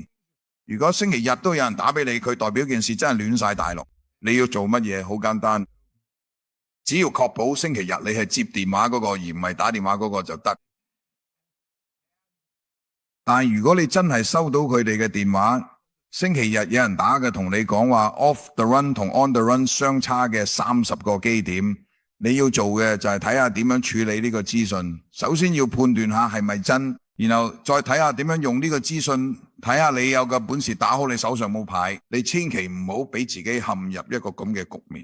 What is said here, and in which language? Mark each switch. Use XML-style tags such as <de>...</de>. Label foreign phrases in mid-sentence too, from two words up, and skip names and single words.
<yue>如果星期日都有人打俾你，佢代表件事真係亂晒大陸。你要做乜嘢？好簡單，只要確保星期日你係接電話嗰個，而唔係打電話嗰個就得。但係如果你真係收到佢哋嘅電話，星期日有人打嘅，同你講話</yue> <en>off the run</en> <yue>同</yue> <en>on the run</en> <yue>相差嘅30個基點，你要做嘅就係睇下點樣處理呢個資訊。首先要判斷下係咪真，然後再睇下點樣用呢個資訊，睇下你有個本事打好你手上冇牌。你千祈唔好俾自己陷入一個咁嘅局面。</yue>